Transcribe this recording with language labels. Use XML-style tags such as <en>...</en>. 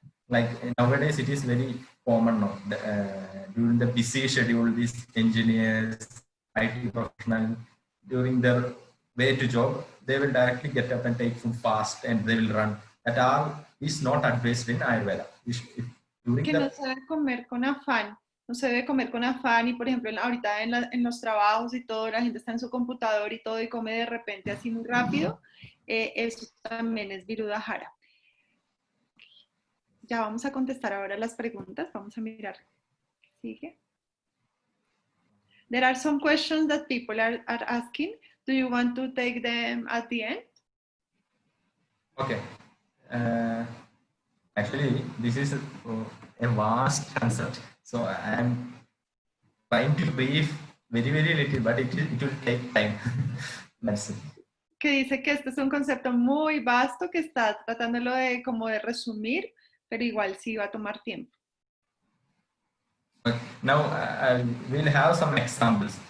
<en>Like nowadays it is very common now. During the busy schedule, these engineers, IT professionals, during their way to job, they will directly get up and take food fast and they will run. That all is not advised in Ayurveda.</en> <es>Que no se debe comer con afán. No se debe comer con afán y, por ejemplo, ahorita en los trabajos y todo, la gente está en su computador y todo y come de repente así muy rápido. Eso también es Virudhahara. Ya vamos a contestar ahora las preguntas. Vamos a mirar. Sigue.</es> <en>There are some questions that people are asking. Do you want to take them at the end? Okay. Actually, this is a vast concept. So I am trying to brief very, very little, but it will take time. That's it.</en> <es>Que dice que este es un concepto muy vasto que está tratándolo de como de resumir, pero igual sí va a tomar tiempo.</es> <en>But now we'll have some examples.</en>